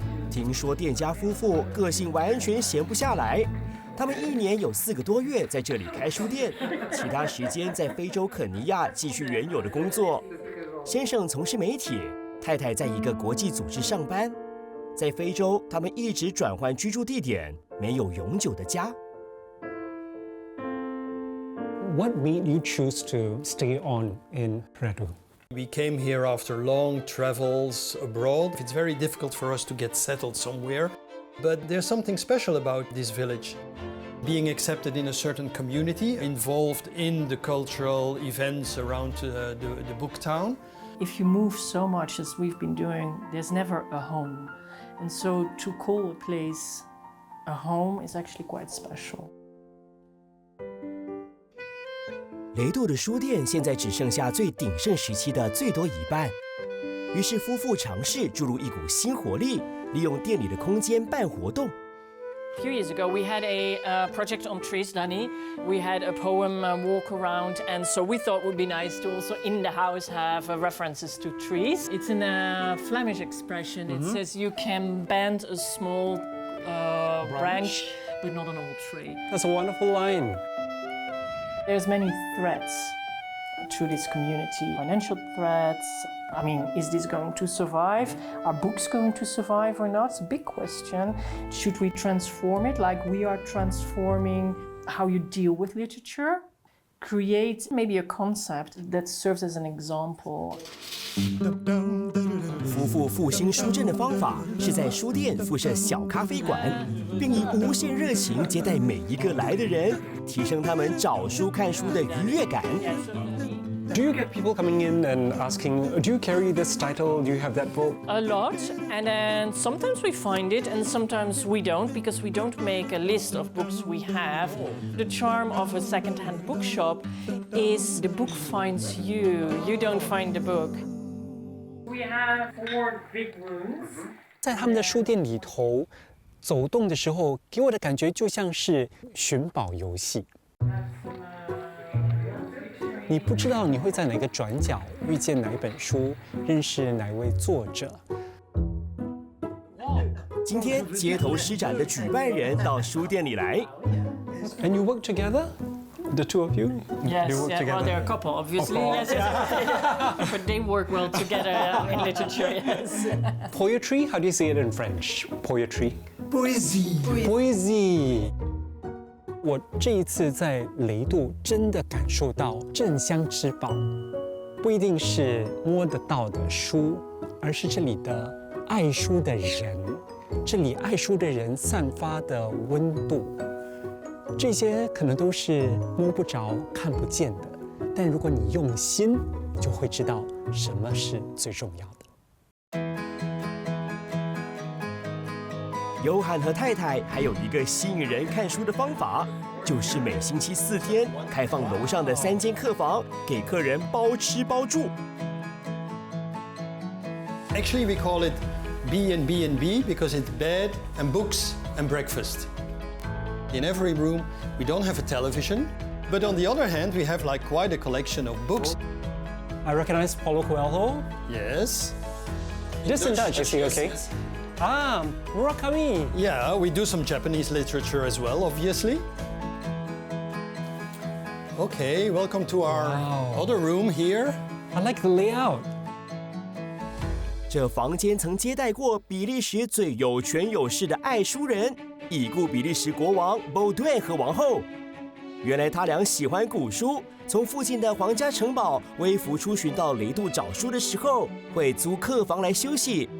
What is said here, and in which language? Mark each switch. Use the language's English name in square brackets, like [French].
[Chinese] 听说店家夫妇个性完全闲不下来，他们1年有4个多月在这里开书店，其他时间在非洲肯尼亚继续原有的工作。先生从事媒体，太太在一个国际组织上班。在非洲，他们一直转换居住地点，没有永久的家。 [English] What made you choose to stay on in Redu? We came here after long travels abroad. It's very difficult for us to get settled somewhere, but there's something special about this village. Being accepted in a certain community, involved in the cultural events around the book town. If you move so much as we've been doing, there's never a home. And so to call a place a home is actually quite special. [Chinese] 雷杜的书店现在只剩下最鼎盛时期的最多1半，于是夫妇尝试注入一股新活力，利用店里的空间办活动。 [English] A few years ago, we had a project on trees, Danny. We had a poem walk around, and so we thought it would be nice to also in the house have references to trees. It's in a Flemish expression. It says you can bend a small branch, but not an old tree. That's a wonderful line. There's many threats to this community. Financial threats. I mean, is this going to survive? Are books going to survive or not? It's a big question. Should we transform it like we are transforming how you deal with literature? Create maybe a concept that serves as an example. [Chinese] 夫妇复兴书镇的方法是在书店附设小咖啡馆，并以无限热情接待每一个来的人，提升他们找书看书的愉悦感。 [English] Do you get people coming in and asking, do you carry this title? Do you have that book? A lot, and then sometimes we find it and sometimes we don't because we don't make a list of books we have. The charm of a second-hand bookshop is the book finds you. You don't find the book. We have 4 big rooms. [Chinese] 在他们的书店里头走动的时候，给我的感觉就像是寻宝游戏。你不知道你会在哪个转角遇见哪一本书，认识哪一位作者。今天街头诗展的举办人到书店里来。 [English] And you work together? The two of you? Yes, you work yeah, together? well, they're a couple, obviously. Yes, yes. But they work well together in literature, yes. Poetry? How do you say it in French? Poetry? [French] Poésie. Poésie. [Chinese] 我这一次在雷杜真的感受到镇乡之宝，不一定是摸得到的书，而是这里的爱书的人，这里爱书的人散发的温度，这些可能都是摸不着、看不见的，但如果你用心，就会知道什么是最重要的。尤罕和太太还有一个吸引人看书的方法，就是每星期4天开放楼上的3间客房，给客人包吃包住。 [English] Actually, we call it B&B because it's bed and books and breakfast. In every room, we don't have a television, but on the other hand, we have like quite a collection of books. I recognize Paulo Coelho. Yes. Just in Dutch, is he okay? Ah, Murakami. Yeah, we do some Japanese literature as well, obviously. Okay, welcome to our other room here. I like the layout. [Chinese] 这房间曾接待过比利时最有权有势的爱书人，已故比利时国王 Baudouin 和王后。原来他俩喜欢古书，从附近的皇家城堡微服出巡到雷杜找书的时候，会租客房来休息。